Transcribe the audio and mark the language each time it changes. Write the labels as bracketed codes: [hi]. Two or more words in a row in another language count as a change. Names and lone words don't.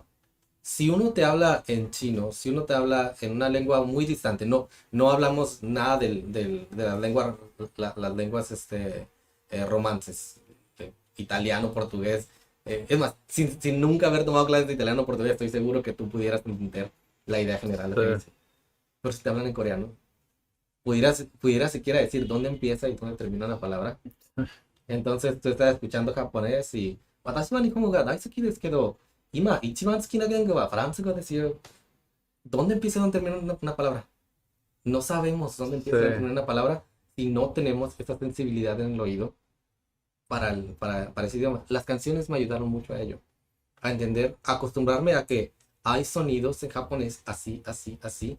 [es] Si uno te habla en chino, si uno te habla en una lengua muy distante, no hablamos nada de las lenguas romances, italiano, portugués. Es más, sin nunca haber tomado clases de italiano o portugués, estoy seguro que tú pudieras entender la idea general de lo que sí. dice. Pero si te hablan en coreano, pudieras siquiera decir dónde empieza y dónde termina una palabra. Entonces tú estás escuchando japonés y [ja] "私は日本語が大好きですけど、今一番好きな言語はフランス語ですよ". [es] ¿Dónde empieza y dónde termina una palabra? No sabemos dónde empieza y dónde Sí. termina una palabra si no tenemos esta sensibilidad en el oído para ese idioma. Las canciones me ayudaron mucho a ello, a entender, a acostumbrarme a que hay sonidos en japonés así, así, así.